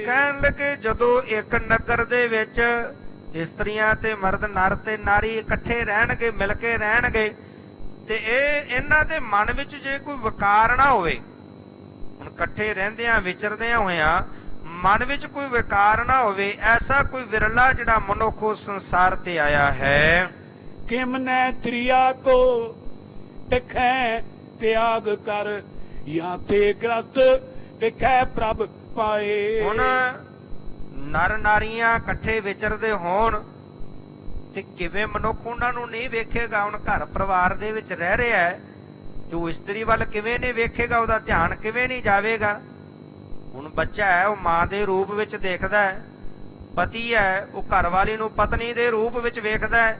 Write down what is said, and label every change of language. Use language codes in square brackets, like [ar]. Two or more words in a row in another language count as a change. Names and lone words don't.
[pa] ਕਹਿਣ ਲੱਗੇ ਜਦੋਂ ਇੱਕ ਨਗਰ ਦੇ ਵਿੱਚ ਇਸਤਰੀਆਂ ਤੇ ਮਰਦ, ਨਰ ਤੇ ਨਾਰੀ ਇਕੱਠੇ ਰਹਿਣਗੇ, ਮਿਲ ਕੇ ਰਹਿਣਗੇ, ਤੇ ਇਹਨਾਂ ਦੇ ਮਨ ਵਿੱਚ ਜੇ ਕੋਈ ਵਿਕਾਰ ਨਾ ਹੋਵੇ, ਹੁਣ ਇਕੱਠੇ ਰਹਿੰਦਿਆਂ ਵਿਚਰਦਿਆਂ ਹੋਇਆਂ ਮਨ ਵਿੱਚ ਕੋਈ ਵਿਕਾਰ ਨਾ ਹੋਵੇ, ਐਸਾ ਕੋਈ ਵਿਰਲਾ ਜਿਹੜਾ ਮਨੁੱਖ ਉਸ ਸੰਸਾਰ ਤੇ ਆਇਆ ਹੈ। [bra] किमने त्रिया को दिखै त्याग कर, या ते ग्रस्त दिखै प्रभ पाए। [pa] ਹੁਣ ਨਰ ਨਾਰੀਆਂ ਇਕੱਠੇ ਵਿਚਰਦੇ ਹੋਣ ਤੇ ਕਿਵੇਂ ਮਨੁੱਖ ਉਹਨਾਂ ਨੂੰ ਨਹੀਂ ਵੇਖੇਗਾ? ਹੁਣ ਘਰ ਪਰਿਵਾਰ ਦੇ ਵਿੱਚ ਰਹਿ ਰਿਹਾ ਹੈ ਤੇ ਉਹ ਇਸਤਰੀ ਵੱਲ ਕਿਵੇਂ ਨਹੀਂ ਵੇਖੇਗਾ? ਉਹਦਾ ਧਿਆਨ ਕਿਵੇਂ ਨਹੀਂ ਜਾਵੇਗਾ? ਹੁਣ ਬੱਚਾ ਹੈ, ਉਹ ਮਾਂ ਦੇ ਰੂਪ ਵਿੱਚ ਦੇਖਦਾ ਹੈ, ਪਤੀ ਹੈ ਉਹ ਘਰ ਵਾਲੀ ਨੂੰ ਪਤਨੀ ਦੇ ਰੂਪ ਵਿੱਚ ਵੇਖਦਾ ਹੈ।